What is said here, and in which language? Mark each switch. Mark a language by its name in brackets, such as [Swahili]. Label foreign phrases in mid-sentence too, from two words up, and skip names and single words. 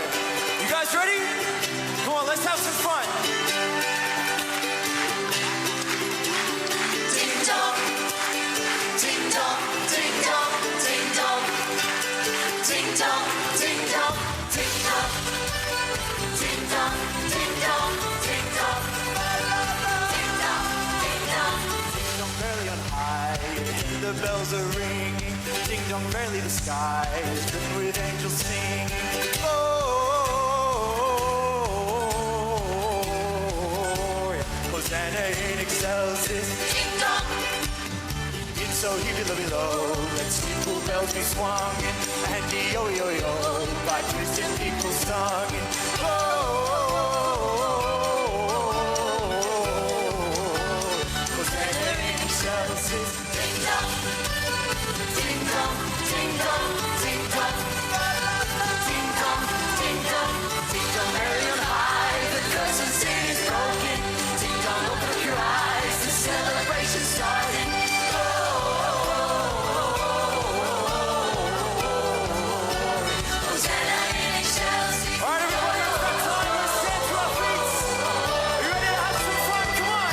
[English] You guys ready? Come on, let's have some fun. Ding dong, ding dong, ding dong, ding dong, ding dong, ding dong, ding dong, ding dong, ding dong, ding dong, ding dong, ding dong. Ding dong merrily on high, the bells are ringing. Ding dong merrily the sky is dripping with angels singing. Oh, [Latin] Hosanna in excelsis. [English] Ding dong, It's so heavy below. Let steeple bells be swung and the yo yo yo by Christian people sung. [Latin] Hosanna in excelsis. [English] ding dong, ding dong, ding dong, ding dong, ding dong, ding dong, ding dong, merrily on high, the curse of sin is broken. Ding dong, open up your eyes, the celebration's starting. [Latin] Hosanna in excelsis. [English] All right, everybody, it's that time. Let's stand to our feet. Are you ready to have some fun? Come on.